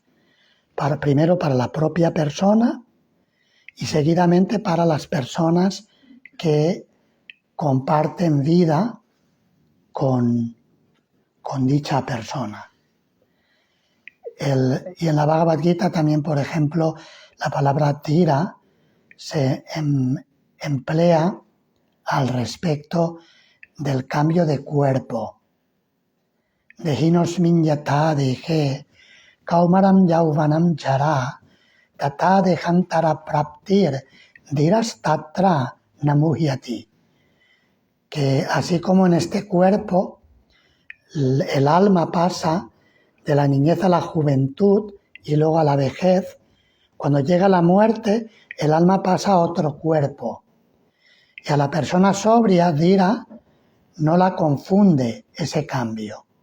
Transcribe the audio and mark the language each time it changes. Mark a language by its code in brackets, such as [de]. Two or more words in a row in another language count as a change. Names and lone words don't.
[es] Primero para la propia persona y seguidamente para las personas que comparten vida con dicha persona. Y en la Bhagavad Gita también, por ejemplo, la palabra tira se emplea al respecto del cambio de cuerpo. [sa] Dehinosmin yata deje, kaumaram yauvanam jara, tata dehantara praptir, diras tatra namuhyati. [es] Que así como en este cuerpo, el alma pasa de la niñez a la juventud y luego a la vejez, cuando llega la muerte, el alma pasa a otro cuerpo. Y a la persona sobria, Dhira, no la confunde ese cambio.